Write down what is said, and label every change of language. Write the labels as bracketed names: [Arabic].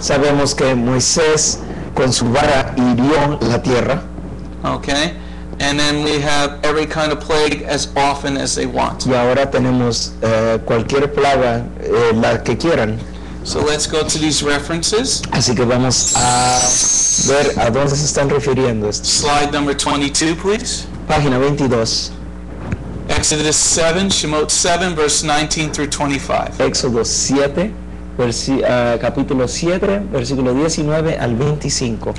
[Spanish] Sabemos que Moisés con su vara hirió la tierra. [English] Okay, and then we have every kind of plague as often as they want. [Spanish] Y ahora tenemos cualquier plaga, la que quieran. [English] So let's go to these references. [Spanish] Así que vamos a ver a dónde se están refiriendo estos. [English] Slide number 22, please. [Spanish] Página 22, [English] Exodus 7, Shemot 7, verse 19 through 25. [Spanish] Éxodo 7, capítulo 7, versículo 19 al 25.